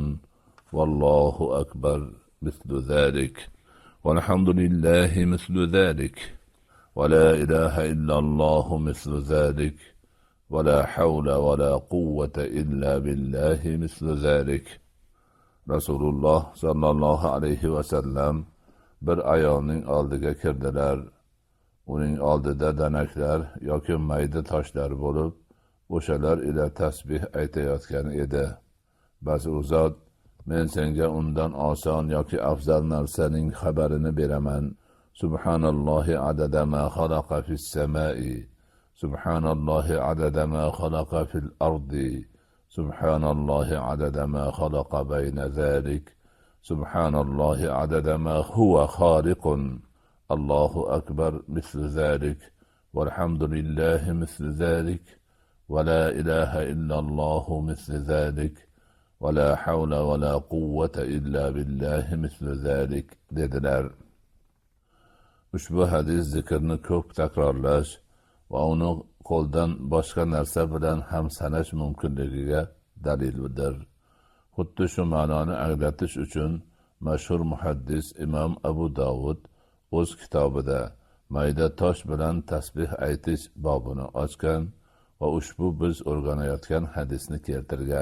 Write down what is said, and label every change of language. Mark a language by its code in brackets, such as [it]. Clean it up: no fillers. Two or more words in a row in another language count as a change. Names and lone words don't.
[ar] والله أكبر مثل ذلك، والحمد لله مثل ذلك، ولا إله إلا الله مثل ذلك، ولا حول ولا قوة إلا بالله مثل ذلك. رسول الله صلى الله عليه وسلم [uz] bir ayolning oldiga kirdilar. Uning oldida danaklar yoki mayda toshlar bo'lib, o'shalar ila tasbih aytayotgan edi. Bas u zot: men senga undan oson yoki afzal narsaning xabarini beraman. [ar] سبحان الله عدد ما خلق في السماء، سبحان الله عدد ما خلق في الأرض، سبحان الله عدد ما خلق بين ذلك، سبحان الله عدد ما هو خالق, الله أكبر مثل ذلك، والحمد لله مثل ذلك، ولا إله إلا الله مثل ذلك، ولا حول ولا قوة إلا بالله مثل ذلك dediler. [uz] Ushbu hadis zikrni ko'p takrorlash va uni qo'ldan boshqa narsa bilan ham sanash mumkinligiga dalildir. Xuddi shu ma'noni anglatish uchun mashhur muhaddis Imom Abu Dovud o'z kitobida mayda tosh bilan tasbih aytish bobini ochgan va ushbu biz o'rganayotgan hadisni keltirgan.